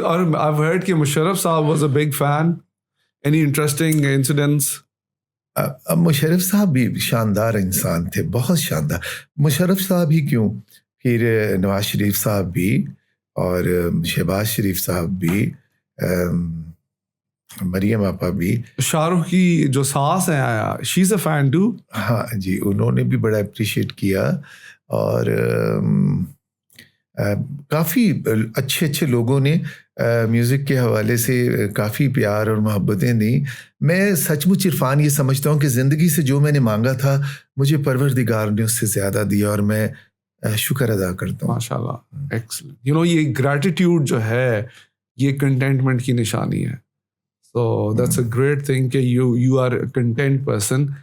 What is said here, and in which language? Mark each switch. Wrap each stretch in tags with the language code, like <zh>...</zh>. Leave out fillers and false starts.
<en>और I've heard कि Musharraf sahab was a big fan. Any interesting incidents?</en> <hi>अब मुशर्रफ साहब भी शानदार इंसान थे, बहुत शानदार। मुशर्रफ साहब ही क्यों, फिर नवाज शरीफ साहब भी और शहबाज शरीफ साहब भी, मरियम आपा भी। शाहरुख की जो सास है आया,</hi> <en>She is a fan too.</en> <hi>हाँ जी, उन्होंने भी बड़ा अप्रिशिएट किया और काफ़ी अच्छे अच्छे लोगों ने म्यूज़िक के हवाले से काफ़ी प्यार और मोहब्बतें दी। मैं सचमुच इरफान ये समझता हूँ कि ज़िंदगी से जो मैंने मांगा था मुझे परवरदिगार ने उससे ज़्यादा दिया और मैं शुक्र अदा करता हूँ। माशाल्लाह, एक्सीलेंट। यू नो, ये ग्रैटिट्यूड जो है ये कंटेंटमेंट की निशानी है।</hi> <en>So that's a great thing कि you are a content person.</en>